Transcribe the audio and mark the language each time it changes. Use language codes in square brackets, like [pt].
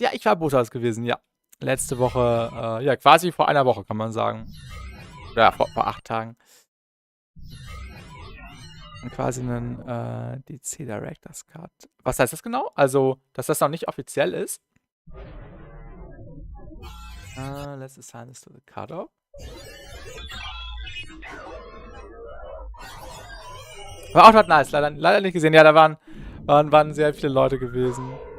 [de] Ja, ich war Botas gewesen, ja. Letzte Woche, ja, quasi vor einer Woche, kann man sagen. Ja, vor 8 Tagen. Und quasi einen DC Director's Cut. Was heißt das genau? Also, dass das noch nicht offiziell ist. [en] Let's assign this to the cutoff. [de] War auch not nice, leider nicht gesehen. Ja, da waren sehr viele Leute gewesen.